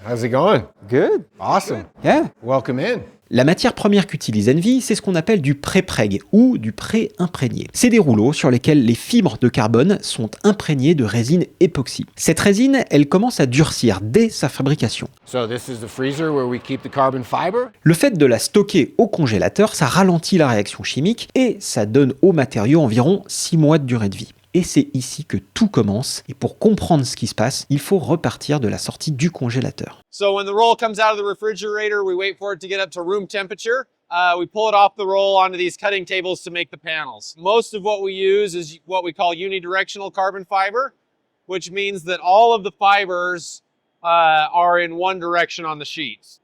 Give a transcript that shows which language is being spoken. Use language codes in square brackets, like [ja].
[en] How's it going? Good. Awesome. Yeah. Welcome in. [fr] La matière première qu'utilise Envy, c'est ce qu'on appelle du pré-preg ou du pré-imprégné. C'est des rouleaux sur lesquels les fibres de carbone sont imprégnées de résine époxy. Cette résine, elle commence à durcir dès sa fabrication. [en] So this is the freezer where we keep the carbon fiber? [fr] Le fait de la stocker au congélateur, ça ralentit la réaction chimique et ça donne au matériau environ 6 mois de durée de vie. Et c'est ici que tout commence. Et pour comprendre ce qui se passe, il faut repartir de la sortie du congélateur. [en] So when the roll comes out of the refrigerator, we wait for it to get up to room temperature. We pull it off the roll onto these cutting tables to make the panels. Most of what we use is what we call unidirectional carbon fiber, which means that all of the fibers are in one direction on the sheets.